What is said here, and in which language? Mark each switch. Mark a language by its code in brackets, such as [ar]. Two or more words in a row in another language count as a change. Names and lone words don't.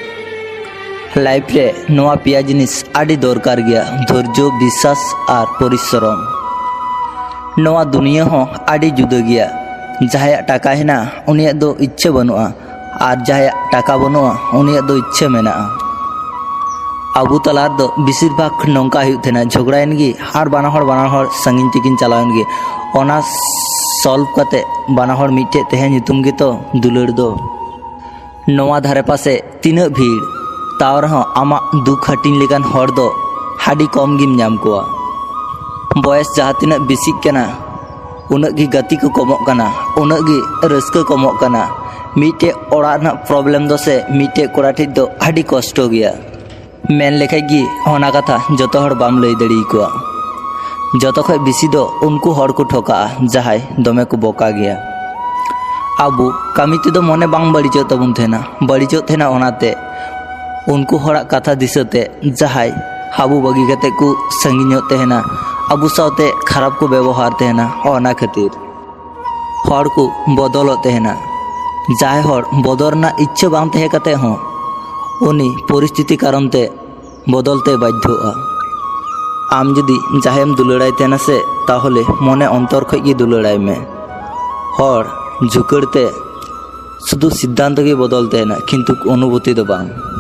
[sat] लाइफ रे नोआ पिया जिनिस आडी दरकार गया धैर्य विश्वास और परिश्रम नोआ दुनिया हो आडी जुदा गया जहाया टाका हेना उनिया दो इच्छे बनुआ और जहाया टाका बनुआ उनिया दो इच्छे मेना अबू तलार दो बेसिर भाग नौका हुतेना झगड़ाएन गी और बाना संगिन तिकिन चलावन गी ओना सॉल्व कते बाना हर मिटे तेहे नितुम गी तो दुलड़ दो नोआ धारे पासे तीना भीड़ तावर हो आमा दुख हटिन लेकान हर दो हाडी कम गिम नाम कोआ बयस जहाँ तीना बेसिक कना उनग गी गति को कमोग कना उनग गी रस्का कमोग कना मिटे ओड़ा ना प्रॉब्लम दो से मिटे कोड़ा ठिक दो हाडी कष्ट गया मेन लेखाय गी होना कथा जतो हर बाम लई दड़ी कोआ जतो खय बेसी दो उनको हर को ठोका जहाय दमे को बोका गया आबू कामी ते दो मने बांग बड़िजो तबुन थेना बड़िजो थेना ओनाते उनको हरा कथा दिसते जहाय हाबू बगी कते को संगिनो तेहना आबू सावते खराब को व्यवहार तेहना ओना खातिर हर को बदलो तेहना जहाय हर बदलना इच्छा बांग तहे कते हो उनी परिस्थिति कारण ते बदलते बाध्य आम जदि जहायम दुलड़ाई तेना से ताहले मने अंतर खय गी दुलड़ाई में हर झुकड़ते शुद्ध सिद्धांत के बदलते है ना किंतु अनुभूति दो बांग